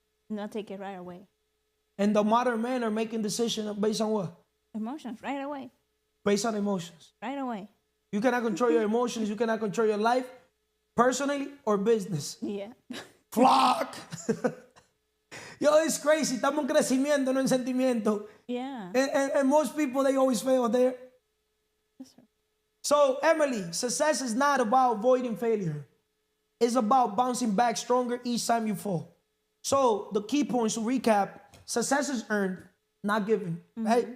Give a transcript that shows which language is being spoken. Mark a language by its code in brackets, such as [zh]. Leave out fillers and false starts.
[en] Not take it right away. And the modern men are making decisions based on what? Emotions, right away. Based on emotions. Right away. You cannot control your emotions. You cannot control your life, personally or business. Yeah. Flock. Yo, it's crazy. [es] Estamos en crecimiento, no en sentimiento. [en] Yeah. And most people, they always fail there. Yes, sir. So, Emily, success is not about avoiding failure. It's about bouncing back stronger each time you fall. So, the key points to recap: success is earned, not given. Right?